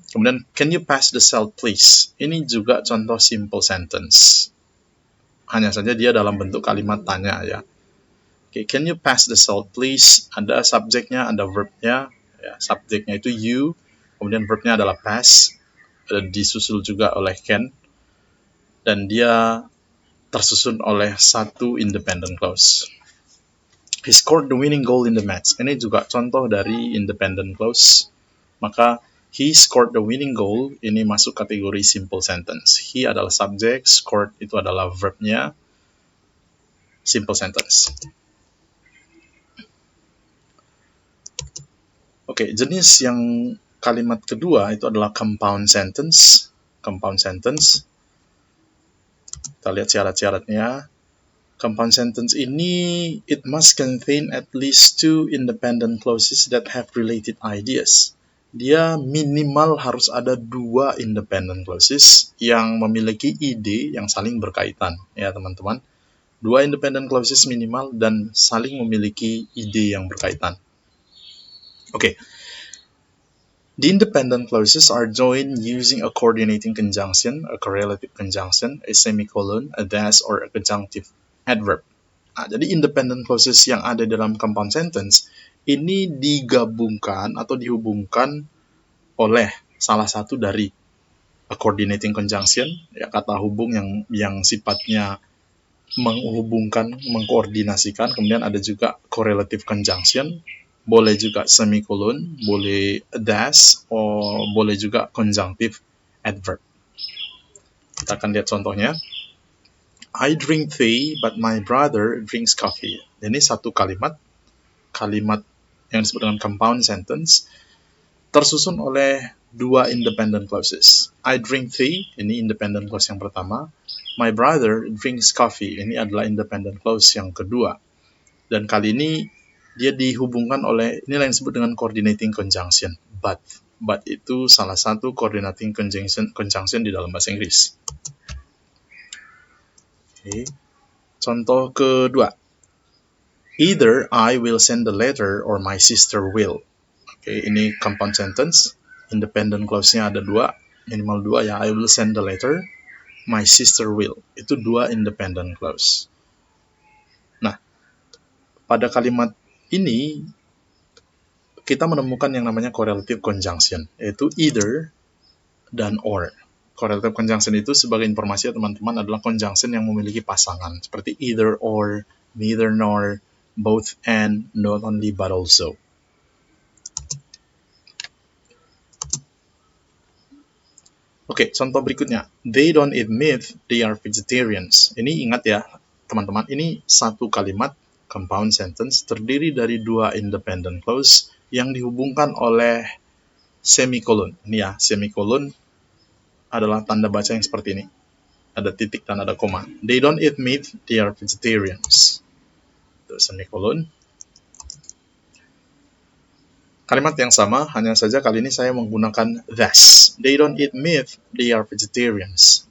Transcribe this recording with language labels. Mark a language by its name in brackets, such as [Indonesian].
[English] Kemudian, can you pass the salt please? [Indonesian] Ini juga contoh simple sentence. Hanya saja dia dalam bentuk kalimat tanya ya. [English] Oke, can you pass the salt please? [Indonesian] Ada subjeknya, ada verbnya. Ya, subjeknya itu you, kemudian verbnya adalah pass, disusul juga oleh can, dan dia tersusun oleh satu independent clause. [English] He scored the winning goal in the match. [Indonesian] Ini juga contoh dari independent clause. Maka [English] he scored the winning goal [Indonesian] ini masuk kategori simple sentence. He adalah subjek, scored itu adalah verbnya, simple sentence. Oke, jenis yang kalimat kedua itu adalah compound sentence. Compound sentence. Kita lihat syarat-syaratnya. [English] Compound sentence ini, it must contain at least two independent clauses that have related ideas. [Indonesian] Dia minimal harus ada dua independent clauses yang memiliki ide yang saling berkaitan, ya teman-teman. Dua independent clauses minimal dan saling memiliki ide yang berkaitan. Oke. [English] The independent clauses are joined using a coordinating conjunction, a correlative conjunction, a semicolon, a dash, or a conjunctive adverb. [Indonesian] Nah, jadi independent clauses yang ada dalam compound sentence ini digabungkan atau dihubungkan oleh salah satu dari a coordinating conjunction, ya, kata hubung yang sifatnya menghubungkan, mengkoordinasikan. Kemudian ada juga correlative conjunction, boleh juga semicolon, boleh dash, atau boleh juga conjunctive adverb. Kita akan lihat contohnya. [English] I drink tea, but my brother drinks coffee. [Indonesian] Ini satu kalimat yang disebut dengan compound sentence, tersusun oleh dua independent clauses. [English] I drink tea, [Indonesian] ini independent clause yang pertama. [English] My brother drinks coffee, [Indonesian] ini adalah independent clause yang kedua. Dan kali ini dia dihubungkan oleh inilah yang disebut dengan coordinating conjunction. But itu salah satu coordinating conjunction di dalam bahasa Inggris. [English] Okay. [Indonesian] Contoh kedua. [English] Either I will send the letter or my sister will. [Indonesian] Okay, ini compound sentence. Independent clause-nya ada dua, minimal dua ya. [English] I will send the letter, my sister will. [Indonesian] Itu dua independent clause. Nah, pada kalimat ini kita menemukan yang namanya correlative conjunction, yaitu either dan or. Correlative conjunction itu sebagai informasi ya teman-teman adalah conjunction yang memiliki pasangan seperti either or, neither nor, both and, not only but also. Oke, contoh berikutnya. [English] They don't eat meat, they are vegetarians. [Indonesian] Ini ingat ya teman-teman, ini satu kalimat compound sentence terdiri dari dua independent clause yang dihubungkan oleh semicolon. Ini ya, semicolon adalah tanda baca yang seperti ini. Ada titik dan ada koma. [English] They don't eat meat, they are vegetarians. [Indonesian] Terus semicolon. Kalimat yang sama, hanya saja kali ini saya menggunakan thus. [English] They don't eat meat, they are vegetarians.